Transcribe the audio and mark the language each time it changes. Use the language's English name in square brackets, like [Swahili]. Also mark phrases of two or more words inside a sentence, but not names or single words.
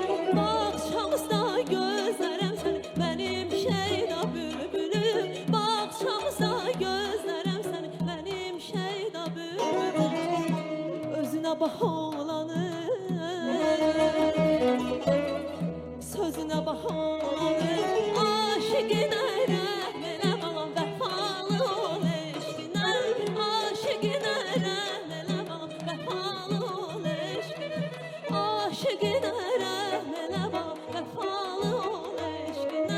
[Turkish] Bağçamızda gözlerim seni, benim şeyda bülbülüm. Bağçamızda gözlerim seni, benim şeyda bülbülüm. Özüne bak oğlanı, sözüne bak oğlanı. [Azerbaijani] Aşıkına rəhm elə bana, vəfalı ol eşqinə. Aşıkına rəhm elə bana, vəfalı ol eşqinə. Aşıkına rəhm elə bana, vəfalı ol eşqinə.